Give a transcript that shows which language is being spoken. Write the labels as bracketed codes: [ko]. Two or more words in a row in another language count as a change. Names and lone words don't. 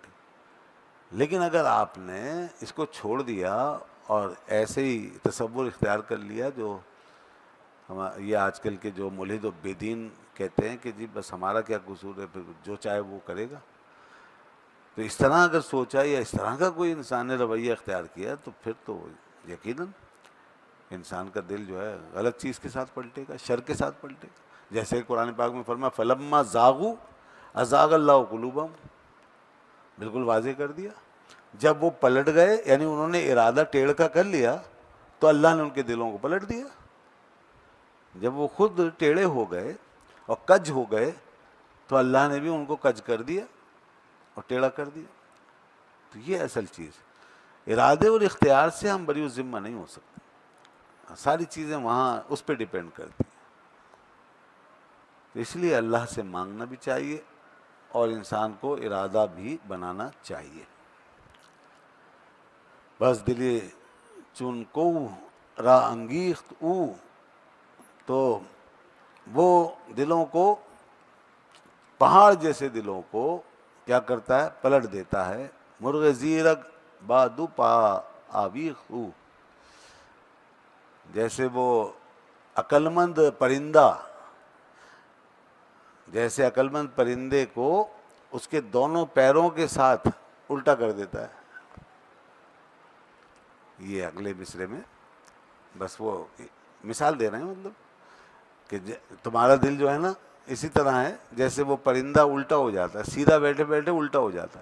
[ur] لیکن اگر آپ نے اس کو چھوڑ دیا اور ایسے ہی تصور اختیار کر لیا، جو یہ آج کل کے جو ملحد و بے دین کہتے ہیں کہ جی بس ہمارا کیا قصور ہے، پھر جو چاہے وہ کرے گا، تو اس طرح اگر سوچا یا اس طرح کا کوئی انسان نے رویہ اختیار کیا تو پھر تو یقیناً انسان کا دل جو ہے غلط چیز کے ساتھ پلٹے گا، شر کے ساتھ پلٹے گا. جیسے قرآن پاک میں فرمایا [ar] فلما زاغوا ازاغ اللہ قلوبہم، [ur] بالکل واضح کر دیا. جب وہ پلٹ گئے یعنی انہوں نے ارادہ ٹیڑھ کا کر لیا تو اللہ نے ان کے دلوں کو پلٹ دیا. جب وہ خود ٹیڑھے ہو گئے اور کج ہو گئے تو اللہ نے بھی ان کو کج کر دیا اور ٹیڑھا کر دیا. تو یہ اصل چیز، ارادے اور اختیار سے ہم بری ذمہ نہیں ہو سکتے، ساری چیزیں وہاں اس پہ ڈیپینڈ کرتی ہیں. تو اس لیے اللہ سے مانگنا بھی چاہیے اور انسان کو ارادہ بھی بنانا چاہیے. [fa] بس دلی چون کو را انگیخت او، [ur] تو وہ دلوں کو، پہاڑ جیسے دلوں کو کیا کرتا ہے، پلٹ دیتا ہے. [fa] مرغ زیرک بادو پا آویخ او، [ur] جیسے وہ عقلمند پرندہ، جیسے عقلمند پرندے کو اس کے دونوں پیروں کے ساتھ الٹا کر دیتا ہے. یہ اگلے مصرے میں بس وہ مثال دے رہے ہیں، مطلب کہ تمہارا دل جو ہے نا اسی طرح ہے جیسے وہ پرندہ الٹا ہو جاتا ہے، سیدھا بیٹھے بیٹھے الٹا ہو جاتا ہے.